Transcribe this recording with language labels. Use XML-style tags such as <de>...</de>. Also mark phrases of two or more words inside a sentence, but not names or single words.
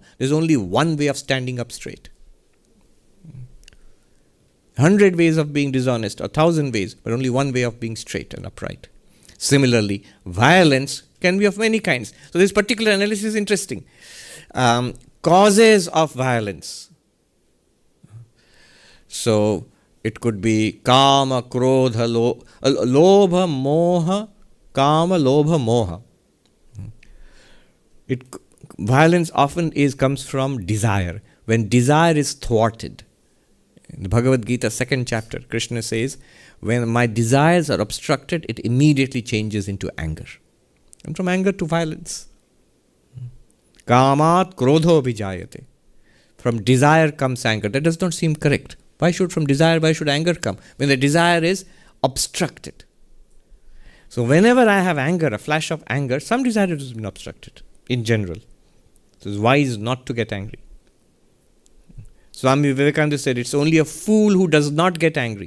<en>There's only one way of standing up straight. 100 ways of being dishonest, or 1,000 ways, but only one way of being straight and upright. Similarly, violence can be of many kinds. So this particular analysis is interesting. Causes of violence. So it could be</en> <sa>kama, krodha, lobha, moha, kama, lobha, moha.</sa> <en>Violence often comes from desire. When desire is thwarted. In the Bhagavad Gita, 2nd chapter, Krishna says, when my desires are obstructed, it immediately changes into anger. And from anger to violence.</en> <sa>Kamat krodho vijayate.</sa> <en>From desire comes anger. That does not seem correct. Why should anger come? When the desire is obstructed. So whenever I have anger, a flash of anger, some desire has been obstructed, in general. So it's wise not to get angry. Swami Vivekananda said, it's only a fool who does not get angry.</en>